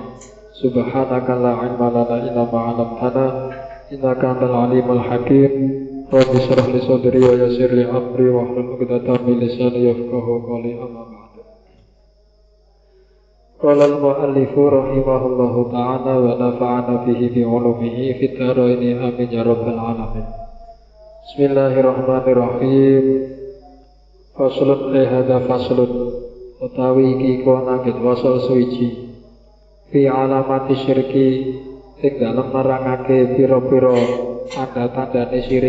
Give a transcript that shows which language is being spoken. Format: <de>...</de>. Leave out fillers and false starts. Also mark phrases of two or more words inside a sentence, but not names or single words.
<ar>سبحانك لا علم لنا إلا ما علمتنا إنك أنت العليم الحكيم. رب اشرح لي صدري ويسر لي أمري واحلل عقدة من لساني يفقه قولي. أما بعد. قال المؤلف رحمه الله تعالى ونفعنا به بعلومه في الدارين آمين يا رب العالمين. بسم الله الرحمن الرحيم. فصل هذا فصل</ar> <jv>utawi iki kono nangget wasal suci</jv> <ar>في علامات الشرك</ar> <jv>ing dalem nerangake pira-pira tanda-tandane syirik.</jv>